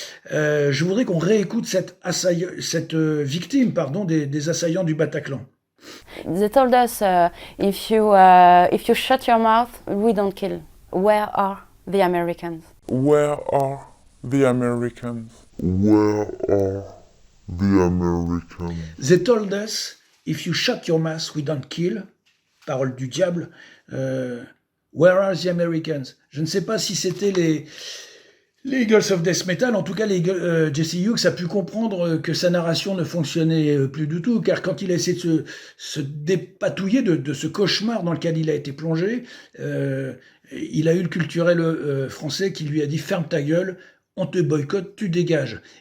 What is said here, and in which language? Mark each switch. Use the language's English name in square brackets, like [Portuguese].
[French] Je voudrais qu'on réécoute cette victime des assaillants du Bataclan. [English] They told us if you shut your mouth, we don't kill. Where are the Americans? Where are the Americans? Where are the Americans? They told us if you shut your mouth, we don't kill. [French] Parole du diable. [English] Where are the Americans? [French] Je ne sais pas si c'était les Eagles of Death Metal, en tout cas Jesse Hughes a pu comprendre que sa narration ne fonctionnait plus du tout, car quand il a essayé de se dépatouiller de ce cauchemar dans lequel il a été plongé, il a eu le culturel français qui lui a dit « ferme ta gueule, on te boycotte, tu dégages ».